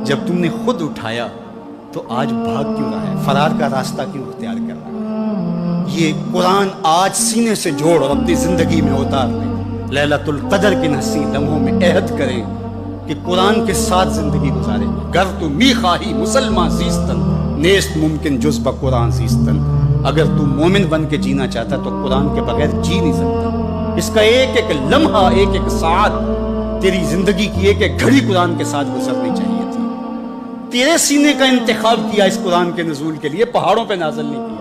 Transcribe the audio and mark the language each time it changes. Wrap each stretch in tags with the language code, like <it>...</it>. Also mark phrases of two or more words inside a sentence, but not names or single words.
<ur>جب تم نے خود اٹھایا تو آج بھاگ کیوں رہا ہے؟ فرار کا راستہ کیوں اختیار کر رہا ہے؟ یہ قرآن آج سینے سے جوڑ اور اپنی زندگی میں اتار لیں۔ لیلۃ القدر کے نحسی لمحوں میں عہد کریں کہ قرآن کے ساتھ زندگی گزاریں گے۔</ur> <fa>گر تو می خواہی مسلمان زیستن، نیست ممکن جز با قرآن زیستن۔</fa> <ur>اگر تو مومن بن کے جینا چاہتا تو قرآن کے بغیر جی نہیں سکتا۔ اس کا ایک ایک لمحہ، ایک ایک ساعت، تیری زندگی کی ایک ایک گھڑی قرآن کے ساتھ گزرنی چاہیے تھی۔ تیرے سینے کا انتخاب کیا اس قرآن کے نزول کے لیے، پہاڑوں پہ نازل نہیں کیا۔</ur>